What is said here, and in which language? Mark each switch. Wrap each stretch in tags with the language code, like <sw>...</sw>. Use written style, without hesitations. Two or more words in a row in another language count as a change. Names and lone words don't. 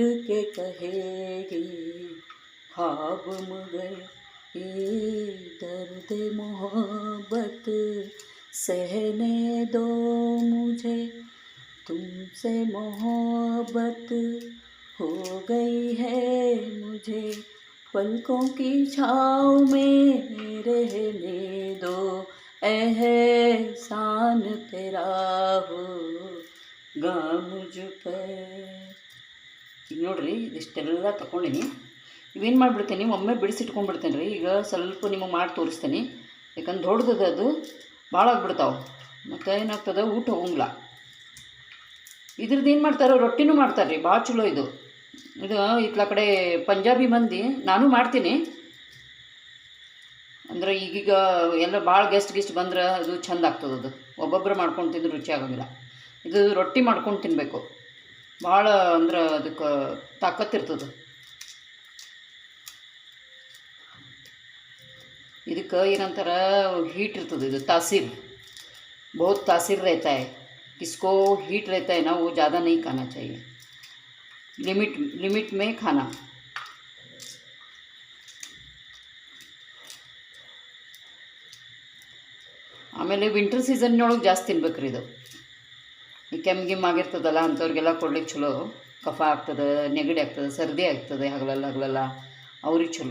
<hi>के कहेगी ख्वाब मगर ये दर्द मोहब्बत सहने दो मुझे, तुमसे मोहब्बत हो गई है मुझे, पलकों की छाँव में रहने दो, एहसान तेरा होगा मुझ पर.</hi> <kn>ಈಗ ನೋಡ್ರಿ, ಇದಿಷ್ಟೆಲ್ಲ ತಗೊಂಡಿನಿ. ಇವೇನು ಮಾಡಿಬಿಡ್ತೀನಿ, ಒಮ್ಮೆ ಬಿಡಿಸಿಟ್ಕೊಂಡ್ಬಿಡ್ತೇನೆ ರೀ. ಈಗ ಸ್ವಲ್ಪ ನಿಮಗೆ ಮಾಡಿ ತೋರಿಸ್ತೀನಿ. ಯಾಕಂದ್ರೆ ದೊಡ್ಡದು ಅದು ಭಾಳ ಆಗ್ಬಿಡ್ತಾವೆ, ಮತ್ತು ಏನಾಗ್ತದೆ ಊಟ ಹೋಗಂಗಿಲ್ಲ. ಇದ್ರದ್ದು ಏನು ಮಾಡ್ತಾರೆ, ರೊಟ್ಟಿನೂ ಮಾಡ್ತಾರೆ ರೀ, ಭಾಳ ಚಲೋ ಇದು. ಇತ್ಲ ಕಡೆ ಪಂಜಾಬಿ ಮಂದಿ, ನಾನು ಮಾಡ್ತೀನಿ. ಅಂದರೆ ಈಗೀಗ ಎಲ್ಲ ಭಾಳ ಗೆಸ್ಟ್ ಬಂದ್ರೆ ಅದು ಚೆಂದ ಆಗ್ತದೆ. ಅದು ಒಬ್ಬೊಬ್ಬರು ಮಾಡ್ಕೊಂಡು ತಿಂದ್ರೆ ರುಚಿ ಆಗೋಂಗಿಲ್ಲ. ಇದು ರೊಟ್ಟಿ ಮಾಡ್ಕೊಂಡು ತಿನ್ನಬೇಕು. ಭಾಳ ಅಂದ್ರೆ ಅದಕ್ಕೆ ತಾಕತ್ತಿರ್ತದೆ. ಇದಕ್ಕೆ ಏನಂತಾರೆ हीट ಇರ್ತದೆ, ಇದು</kn> <hi>तासीर, बहुत तासीर रहता है, इसको हीट रहता है ना, वो ज़्यादा नहीं खाना चाहिए, लिमिट लिमिट में खाना.</hi> <kn>ಆಮೇಲೆ ವಿಂಟರ್ ಸೀಸನ್ನೊಳಗೆ ಜಾಸ್ತಿ ತಿನ್ಬೇಕ್ರಿ ಇದು. ಈ ಕೆಮ್ಮಿಗಿಮ್ ಆಗಿರ್ತದಲ್ಲ ಅಂಥವ್ರಿಗೆಲ್ಲ ಕೊಡ್ಲಿಕ್ಕೆ ಚಲೋ. ಕಫ ಆಗ್ತದೆ, ನೆಗಡಿ ಆಗ್ತದೆ, ಸರ್ದಿ ಆಗ್ತದೆ ಹಗಲೆಲ್ಲ ಅವ್ರಿಗೆ ಚಲೋ.</kn>